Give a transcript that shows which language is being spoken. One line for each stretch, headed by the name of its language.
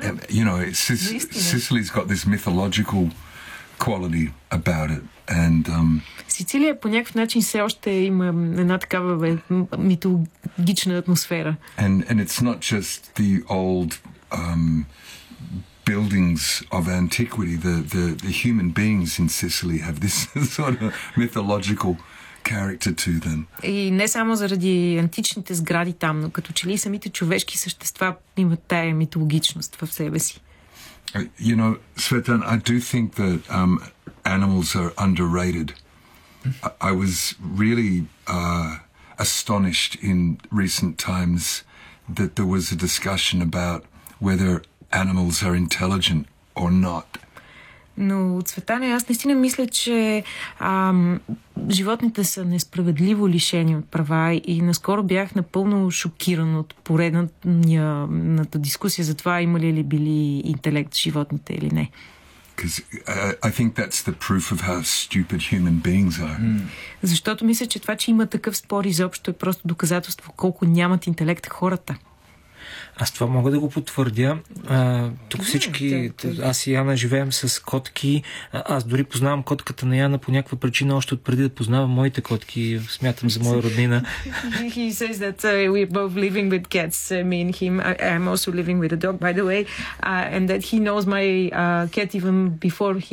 English: You know, Sicily's got this mythological quality about it. And
Bulgarian: Сицилия по някакъв начин все още има една такава митологична атмосфера.
English: And it's not just the old buildings of antiquity, the human beings in Sicily have this sort of mythological character to them.
Bulgarian: И не само заради античните сгради там, но като че ли самите човешки същества имат тая митологичност в себе си.
English: You know, Svetan, I do think that animals are underrated. I was really astonished in recent times that there was a discussion about whether animals are intelligent or not.
Bulgarian: Но, Цветане, аз наистина мисля, че животните са несправедливо лишени от права и наскоро бях напълно шокиран от поредната дискусия за това имали ли били интелект животните или не.
English: I think that's the proof of how stupid human beings are.
Bulgarian: Защото мисля, че това, че има такъв спор изобщо е просто доказателство колко нямат интелект хората. Аз това мога да го потвърдя. Тук всички, аз и Яна живеем с котки. Аз дори познавам котката на Яна по някаква причина още отпреди да познавам моите котки. Смятам за моя роднина.
English: He says that we're both living with cats, me and him. I'm also living with a dog, by the way. And that he knows my cat even before he had his own cats.